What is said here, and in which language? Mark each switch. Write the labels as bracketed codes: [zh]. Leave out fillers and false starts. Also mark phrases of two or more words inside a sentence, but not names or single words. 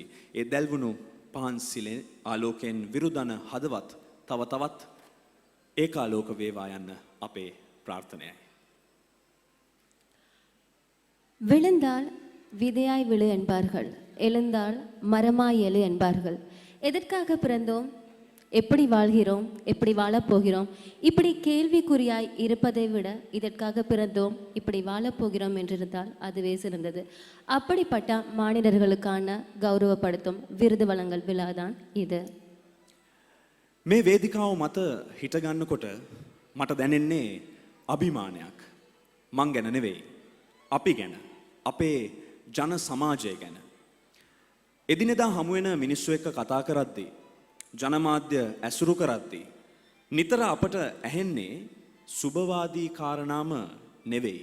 [si] ඒ දැල්වුණු පහන්සිලේ ආලෝකයෙන් විරුදන හදවත් තව තවත් ඒකාලෝක වේවා යන්න අපේ ප්‍රාර්ථනයයි. [ta] விழுந்தால் விதையாய் விழு என்பார்கள், எழுந்தால் மரமாய் எழு என்பார்கள். எதற்காக பிறந்தோம், எப்படி வாழ்கிறோம், எப்படி வாழப்போகிறோம், இப்படி கேள்விக்குறியாய் இருப்பதை விட இதற்காக பிறந்தோம் இப்படி வாழப்போகிறோம் என்றிருந்தால் அதுவே சிறந்தது. அப்படிப்பட்ட மானிடர்களுக்கான கௌரவப்படுத்தும் விருது வழங்கல் விழாதான் இது. [si] මේ වේදිකාව මත හිටගන්නකොට මට දැනෙන්නේ අභිමානයක්. මං ගැන නෙවෙයි, අපි ගැන. අපේ ජන සමාජය ගැන. එදිනෙදා හමුවෙන මිනිස්සු එක්ක කතා කරද්දී ජනමාධ්‍ය ඇසුරු කරද්දී නිතර අපට ඇහෙන්නේ සුබවාදී කාරණාම නෙවෙයි.